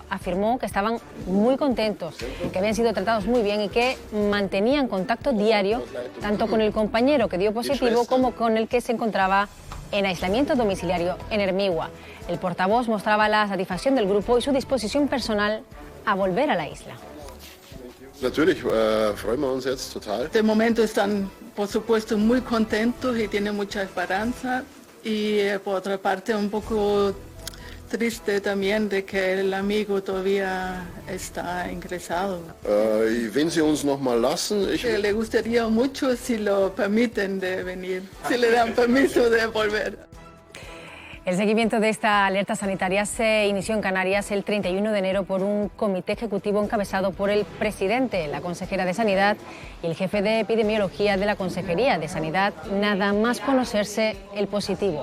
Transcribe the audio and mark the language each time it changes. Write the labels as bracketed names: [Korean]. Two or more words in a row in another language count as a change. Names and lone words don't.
[Spanish] Afirmó que estaban muy contentos, que habían sido tratados muy bien y que mantenían contacto diario tanto con el compañero que dio positivo como con el que se encontraba en aislamiento domiciliario en Hermigua. El portavoz mostraba la satisfacción del grupo y su disposición personal a volver a la isla. [German] Natürlich freuen wir uns jetzt total. [Spanish] De momento están, por supuesto, muy contentos y tienen mucha esperanza, y por otra parte un poco triste también de que el amigo todavía está ingresado. [German] Wenn Sie uns noch mal lassen, [Spanish] Le gustaría mucho si lo permiten de venir, si le dan permiso de volver. El seguimiento de esta alerta sanitaria se inició en Canarias el 31 de enero por un comité ejecutivo encabezado por el presidente, la consejera de Sanidad y el jefe de epidemiología de la Consejería de Sanidad, nada más conocerse el positivo.